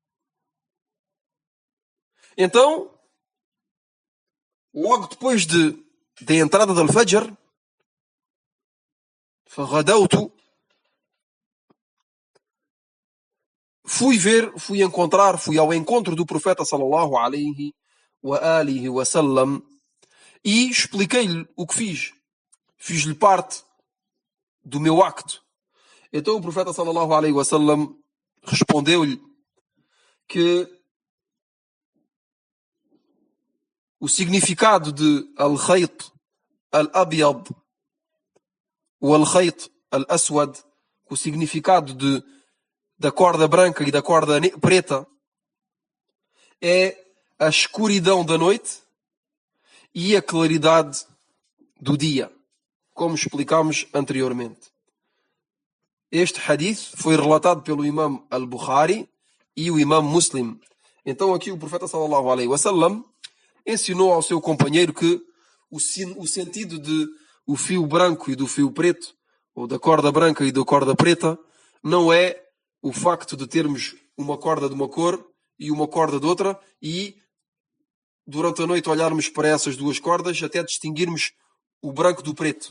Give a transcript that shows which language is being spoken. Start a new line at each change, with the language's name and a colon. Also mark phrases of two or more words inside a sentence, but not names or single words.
Portuguese: Então, logo depois da entrada do Al-Fajr, fui ao encontro do profeta
Arabic: صلى الله عليه وآله وسلم
Portuguese: e expliquei-lhe o que fiz. Fiz-lhe parte do meu acto. Então o profeta
Arabic: صلى الله عليه وسلم
Portuguese: respondeu-lhe que o significado de
Arabic: الخيط الأبيض
Portuguese: ou
Arabic: الخيط الأسود,
Portuguese: o significado da corda branca e da corda preta, é a escuridão da noite e a claridade do dia, como explicámos anteriormente. Este hadith foi relatado pelo Imam al-Bukhari e o Imam Muslim. Então aqui o profeta
Arabic: صلى الله عليه وسلم
Portuguese: ensinou ao seu companheiro que o sentido de o fio branco e do fio preto, ou da corda branca e da corda preta, não é o facto de termos uma corda de uma cor e uma corda de outra e durante a noite olharmos para essas duas cordas até distinguirmos o branco do preto.